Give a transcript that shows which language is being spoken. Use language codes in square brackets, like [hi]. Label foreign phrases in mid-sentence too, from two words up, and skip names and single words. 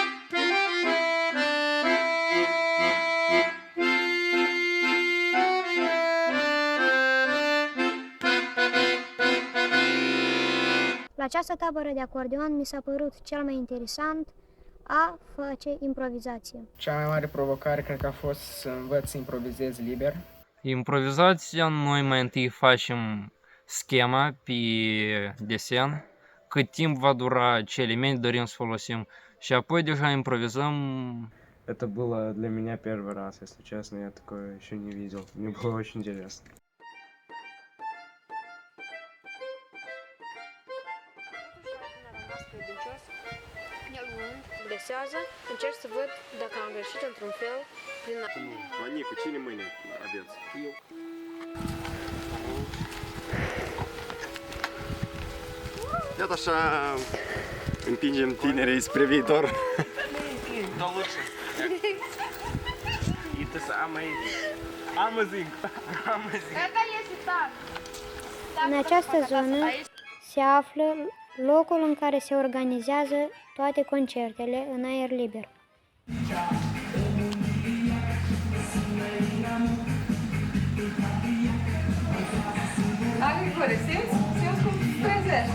[ro] La această tabără de acordeon mi s-a părut cel mai interesant a face improvizație. Cea mai mare provocare cred că a fost să învăț să improvizez liber. Improvizația, noi mai întâi facem schema pe desen, cât timp va dura, ce elemente dorim să folosim și apoi deja improvizăm. [ru] Это было для меня первый раз, если честно, я такое еще не видел. Мне было очень интересно. [ro] Încerc să văd dacă am greșit într-un fel prin... Nicu, cine mâine aveți? Eu. Iată așa împingem tinerii spre viitor. [ru] Да лучше. И ты самый amazing. [ro] În această zonă se află locul în care se organizează toate concertele în aer liber. Grigore, simți cum se trezește?